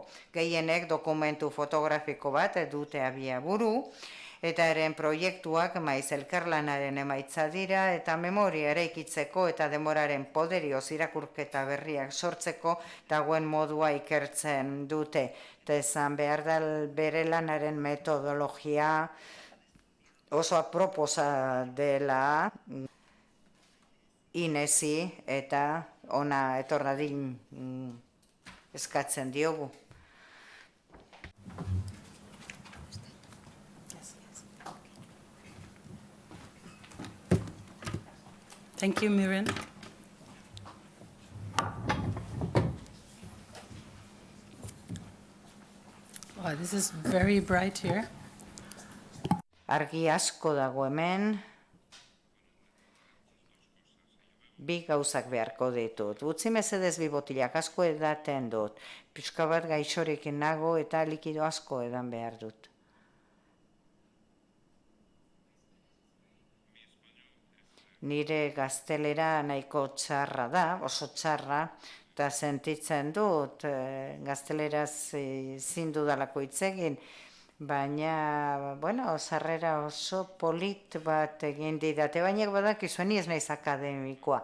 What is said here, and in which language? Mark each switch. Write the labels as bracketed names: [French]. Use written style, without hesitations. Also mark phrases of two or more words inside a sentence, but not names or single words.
[Basque] Gehienek dokumentu fotografiko bat dute abiaburu, eta eren proiektuak maiz elkarlanaren emaitza dira eta memoria eraikitzeko eta demoraren poderioz irakurketa berriak sortzeko dagoen modua ikertzen dute. Eta esan behar da bere lanaren metodologia oso aproposa dela Inesi eta ona etorradin eskatzen diogu. [English] Thank you, Miriam. Wow, this is very bright here. [Basque] Argi asko dago hemen, bi gauzak beharko ditut. Utzi mesedez bi botilak asko edaten dut. Pixka bat gaixorekin nago eta likido asko edan behar dut. Nire gaztelera nahiko txarra da, oso txarra, eta sentitzen dut gazteleraz ezin dudalako hitz egin, baina, bueno, sarrera oso polit bat egin didate, baina badakizu ni ez naiz akademikoa.